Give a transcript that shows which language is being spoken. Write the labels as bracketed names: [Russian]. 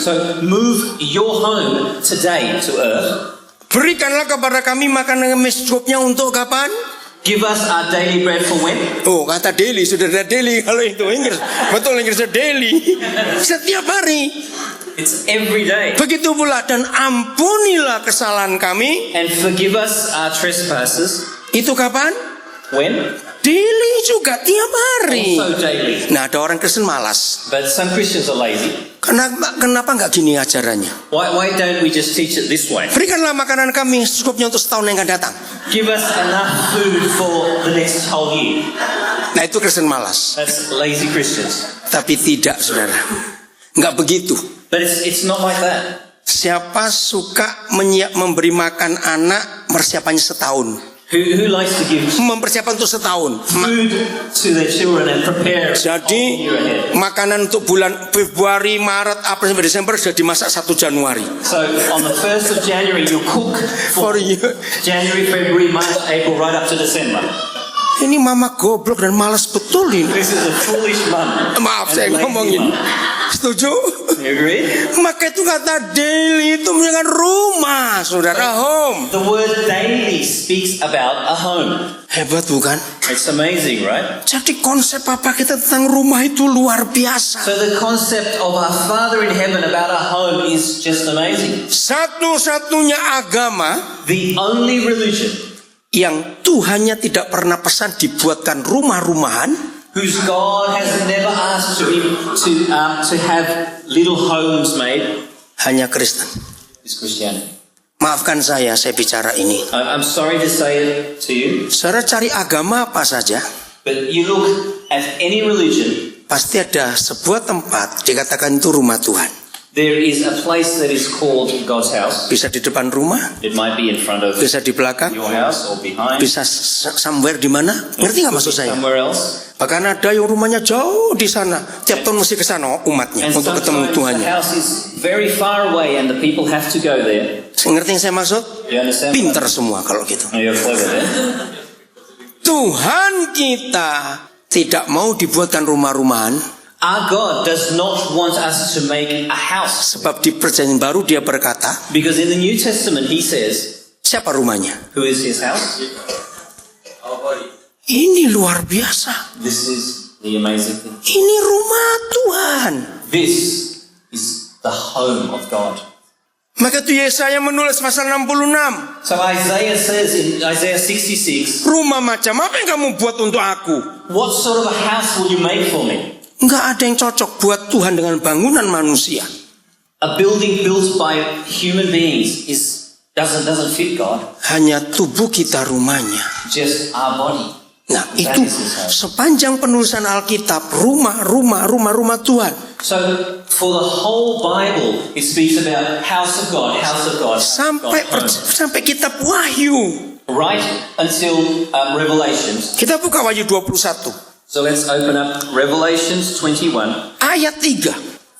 [English] So move your home today to earth. [Indonesian] Berikanlah kepada kami makanan yang secukupnya untuk kapan? [English] Give us our daily bread for when? [Indonesian] Oh, kata daily, saudara, daily. Kalau itu Inggris, betul Inggrisnya daily. Setiap hari. [English] It's every day. [Indonesian] Begitu pula, dan ampunilah kesalahan kami. [English] And forgive us our trespasses. [Indonesian] Itu kapan? [English] When? [Indonesian] Daily juga, tiap hari. [English] Also daily. [Indonesian] Nah, ada orang Kristen malas. [English] But some Christians are lazy. [Indonesian] Kenapa nggak gini ajarannya? [English] Why don't we just teach it this way? [Indonesian] Berikanlah makanan kami secukupnya untuk setahun yang akan datang. [English] Give us enough food for the next whole year. [Indonesian] Nah, itu Kristen malas. [English] That's lazy Christians. [Indonesian] Tapi tidak, saudara. Nggak begitu. [English] But it's not like that. [Indonesian] Siapa suka memberi makan anak, persiapannya setahun. [English] Who likes to give [Indonesian] Mempersiapkan untuk setahun. [English] food to their children and prepare a [Indonesian] Jadi [English] year ahead? [Indonesian] makanan untuk bulan Februari, Maret, April, sampai Desember sudah dimasak 1 Januari. [English] So on the 1st of January, you cook For for you. January, February, March, April, right up to December. [Indonesian] Ini mama goblok dan malas betul ini. [English] This is a foolish mum. [Indonesian] Maaf saya [English] a lazy [Indonesian] ngomongin. [English] mum. [Indonesian] Setuju? [English] You agree? [Indonesian] Maka itu kata daily itu dengan rumah, saudara, home. [English] The word daily speaks about a home. [Indonesian] Hebat bukan? [English] It's amazing, right? [Indonesian] Jadi konsep Papa kita tentang rumah itu luar biasa. [English] So the concept of our Father in heaven about our home is just amazing. [Indonesian] Satu-satunya agama [English] The only religion [Indonesian] yang Tuhannya tidak pernah pesan dibuatkan rumah-rumahan, [English] whose God has never asked to have little homes made, [Indonesian] hanya Kristen. [English] is Christianity. [Indonesian] Maafkan saya bicara ini. [English] I'm sorry to say it to you, [Indonesian] Saudara cari agama apa saja, [English] but you look at any religion, [Indonesian] pasti ada sebuah tempat dikatakan itu rumah Tuhan. [English] there is a place that is called God's house. [Indonesian] Bisa di depan rumah, [English] It might be in front of [Indonesian] bisa di belakang, [English] your house or behind, [Indonesian] bisa somewhere di mana. Ngerti nggak maksud saya? [English] somewhere else. [Indonesian] Bahkan ada yang rumahnya jauh di sana, tiap tahun mesti ke sana umatnya [English] And [Indonesian] untuk ketemu [English] sometimes the [Indonesian] Tuhannya. [English] house is very far away and the people have to go there. [Indonesian] Ngerti yang saya maksud? [English] You understand? [Indonesian] Pinter semua kalau gitu. [English] Oh, you're clever there. [Indonesian] Tuhan kita tidak mau dibuatkan rumah-rumahan, [English] Our God does not want us to make a house. [Indonesian] sebab di Perjanjian Baru dia berkata, [English] Because in the New Testament he says, [Indonesian] siapa rumahnya? [English] who is his house? [Indonesian] Ini luar biasa. [English] This is the amazing thing. [Indonesian] Ini rumah Tuhan. [English] This is the home of God. [Indonesian] Maka itu Yesaya menulis pasal 66. [English] So Isaiah says in Isaiah 66, [Indonesian] Rumah macam apa yang kamu buat untuk aku? [English] what sort of a house will you make for me? [Indonesian] Enggak ada yang cocok buat Tuhan dengan bangunan manusia. [English] A building built by human beings doesn't fit God. [Indonesian] Hanya tubuh kita rumahnya. [English] Just our body. [Indonesian] Nah itu sepanjang penulisan Alkitab, rumah Tuhan. [English] So for the whole Bible, it speaks about house of God, house of God. [Indonesian] Sampai kitab Wahyu. [English] Right until Revelations. [Indonesian] Kita buka Wahyu 21. [English] So let's open up Revelations 21, [Indonesian] Ayat 3.